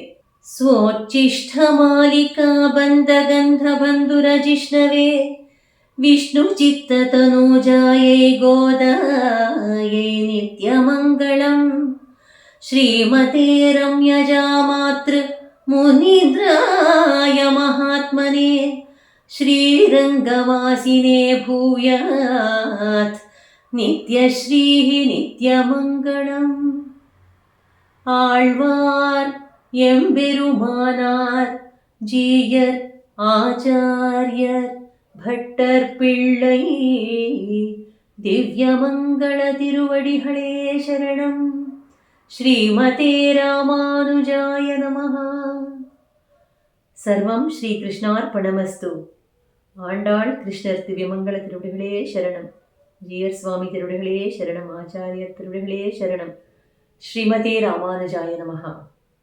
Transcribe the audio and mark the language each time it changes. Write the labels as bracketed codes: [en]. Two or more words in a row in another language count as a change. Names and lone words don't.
[sa] ಸ್ವೋಚ್ಚಿಷ್ಠ ಮಾಲಿಕಾ ಬಂಧಗಂಧ ಬಂಧುರ ಜಿಷ್ಣವೇ ವಿಷ್ಣು ಚಿತ್ತ ತನೂಜಾಯೇ ಗೋದಾಯೇ ನಿತ್ಯಮಂಗಳಂ ಶ್ರೀಮತೆ ರಮ್ಯಜಾ ಮಾತೃ ಮುನೀಂದ್ರಾಯ ಮಹಾತ್ಮನೇ ಶ್ರೀರಂಗವಾಸಿನೇ ಭೂಯಾತ್ ನಿತ್ಯಶ್ರೀ ನಿತ್ಯಮಂಗಳಂ. [ta] ஆழ்வார் எம்பெருமானார் ஜீயர் ஆச்சாரியர் பட்டர் பிள்ளை திவ்யமங்கள திருவடிகளே சரணம். [sa] ಶ್ರೀಮತೆ ರಾಮಾನುಜಾಯ ನಮಃ. ಸರ್ವಂ ಶ್ರೀಕೃಷ್ಣಾರ್ಪಣಮಸ್ತು. [ta] ஆண்டாள் கிருஷ்ணர் திவ்யமங்கள திருவடிகளே சரணம். ஜியர் சுவாமி திருவடிகளே சரணம். ஆச்சாரியர் திருவடிகளே சரணம். [sa] ಶ್ರೀಮತೆ ರಾಮಾನುಜಾಯ ನಮಃ.